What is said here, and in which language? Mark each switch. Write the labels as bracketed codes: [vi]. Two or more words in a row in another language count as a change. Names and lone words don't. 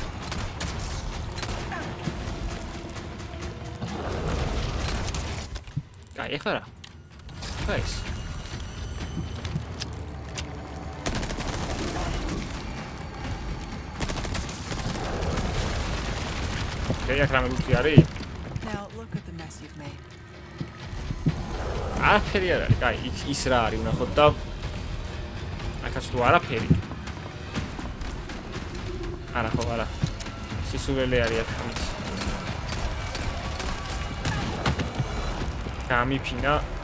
[ka] კაი, ეხლა რა? კაის. ოკეი, აქ რამე ლუთი არის? [en] Now look at the mess you've made. [ka] არაფერი არ არის, კაი, ის რა არის, ვნახოთ და აქაც თუ არაფერი. არა ხო, არა. სისულელე არის აქ ამით. გამიფინა.